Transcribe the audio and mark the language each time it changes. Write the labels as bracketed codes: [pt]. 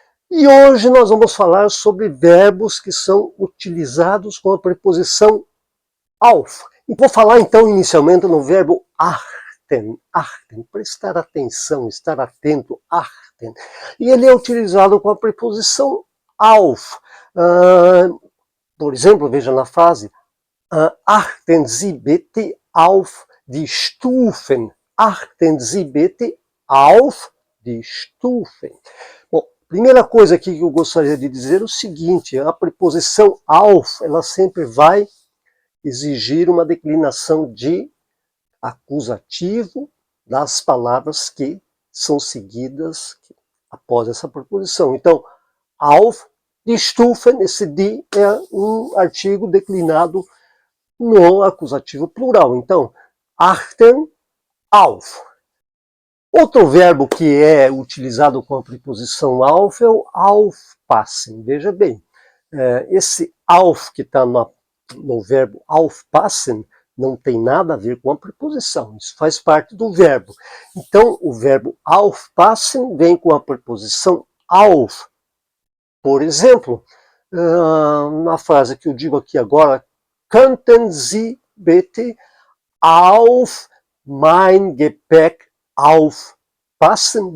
[pt] E hoje nós vamos falar sobre verbos que são utilizados com a preposição auf. E vou falar então inicialmente no verbo achten, prestar atenção, estar atento, achten. E ele é utilizado com a preposição auf. Por exemplo, veja na frase, [de] achten Sie bitte auf die Stufen. Achten Sie bitte auf die Stufen. [pt] Bom, primeira coisa aqui que eu gostaria de dizer é o seguinte, a preposição auf, ela sempre vai exigir uma declinação de acusativo das palavras que são seguidas após essa preposição. Então, [de] auf die Stufen, [pt] esse die é um artigo declinado no acusativo plural. Então, achten auf. Outro verbo que é utilizado com a preposição auf é o aufpassen. Veja bem, esse auf que está no verbo aufpassen não tem nada a ver com a preposição. Isso faz parte do verbo. Então, o verbo aufpassen vem com a preposição auf. Por exemplo, na frase que eu digo aqui agora, [de] könnten Sie bitte auf mein Gepäck aufpassen?